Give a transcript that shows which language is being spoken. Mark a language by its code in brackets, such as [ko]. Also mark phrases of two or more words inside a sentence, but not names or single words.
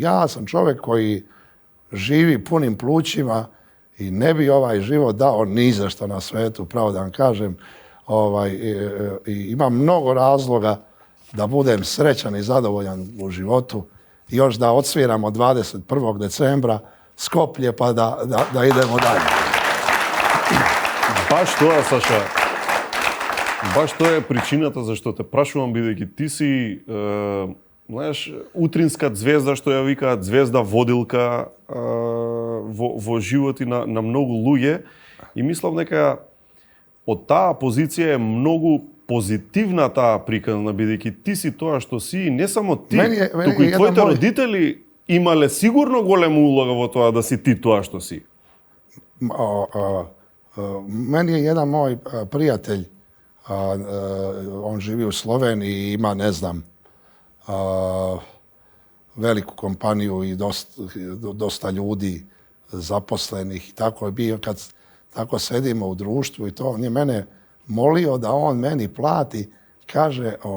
[sr] Ja sam čovjek koji živi punim plućima i ne bi ovaj život dao ni za što na svetu, pravo da vam kažem. I imam mnogo razloga da budem srećan i zadovoljan u životu. I još da odsviramo 21. decembra Skoplje pa da idemo dalje. [mk] Баш тоа, Саша. Баш тоа е причината зашто те прашувам, бидејќи ти си, знаеш, утринска звезда, што ја викаат, звезда водилка во животи на многу луѓе. И мислам дека од таа позиција е многу позитивна таа приказна, бидејќи ти си тоа што си, не само ти, туку и твоите родители имале сигурно голема улога во тоа да си ти тоа што си. [sr] Meni je jedan moj prijatelj, on živi u Sloveniji i ima, ne znam, veliku kompaniju i dosta ljudi zaposlenih i tako je bio kad tako sedimo u društvu i to, on je mene molio da on meni plati, kaže,